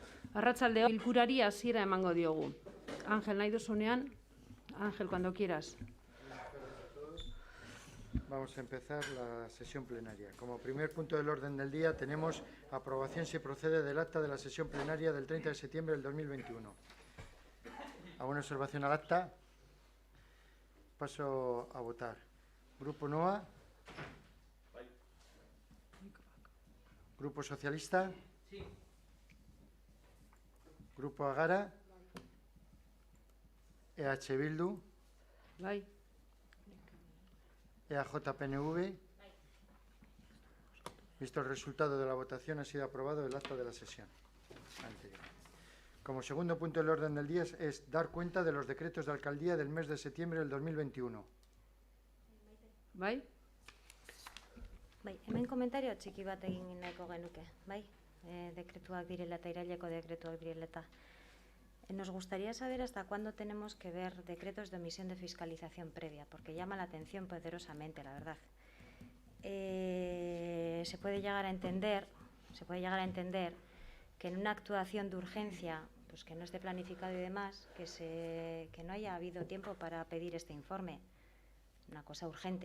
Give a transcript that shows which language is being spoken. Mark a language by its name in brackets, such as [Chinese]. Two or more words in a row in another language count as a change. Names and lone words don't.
[Basque] Arratsaldeo bilkurari hasiera emango diogu. Ángel, nahi duzunean? [Spanish] Ángel, cuando quieras. Vamos a empezar la sesión plenaria. Como primer punto del orden del día tenemos aprobación, si procede, del acta de la sesión plenaria del 30 de septiembre del 2021. ¿Alguna observación al acta? Paso a votar. Grupo NOA. Grupo Socialista. Sí. Grupo Agara. EH Bildu. [Basque] Bai. [Spanish] EAJ-PNV. Visto el resultado de la votación, ha sido aprobado el acta de la sesión anterior. Como segundo punto del orden del día es dar cuenta de los decretos de alcaldía del mes de septiembre del 2021. [Basque] Bai? Bai, hemen komentario txiki bat egin nahiko genuke, bai? Dekretuak direla eta iraileko dekretuak direla eta. [Spanish] Nos gustaría saber hasta cuándo tenemos que ver decretos de omisión de fiscalización previa, porque llama la atención poderosamente, la verdad. Se puede llegar a entender que en una actuación de urgencia, pues que no esté planificado y demás, que no haya habido tiempo para pedir este informe, una cosa urgente.